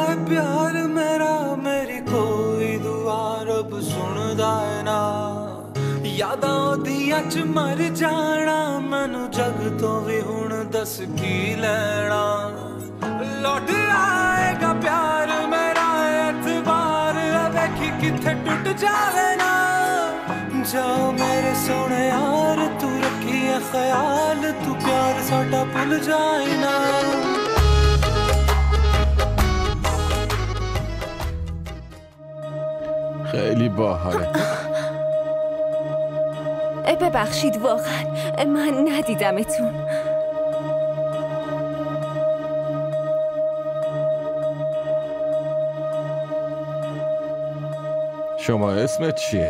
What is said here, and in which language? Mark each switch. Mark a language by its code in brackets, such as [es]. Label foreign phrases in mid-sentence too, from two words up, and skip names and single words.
[pa] ਪਿਆਰ ਮੇਰਾ ਮੇਰੀ ਕੋਈ ਦੁਆ ਰੱਬ ਸੁਣਦਾ ਹੈ ਨਾ ਯਾਦਾਂ ਓਦੀਆਂ ਚ ਮਰ ਜਾਣਾ ਮੈਨੂੰ ਜੱਗ ਤੋਂ ਵੀ ਹੁਣ ਦੱਸ ਕੀ ਲੈਣਾ ਲੌਟ ਆਏਗਾ ਪਿਆਰ ਮੇਰਾ ਇਤਬਾਰ ਵੇਖੀ ਕਿੱਥੇ ਟੁੱਟ ਜਾਵੇ ਨਾ ਜਾਓ ਮੇਰੇ ਸੋਨੇ ਯਾਰ ਤੂੰ ਰੱਖੀ ਹੈ ਖ਼ਿਆਲ ਤੂੰ ਪਿਆਰ ਸਾਡਾ ਭੁੱਲ ਜਾਏ ਨਾ [fa] خیلی باحاله. ببخشید واقعا من ندیدمتون. شما اسمت چیه؟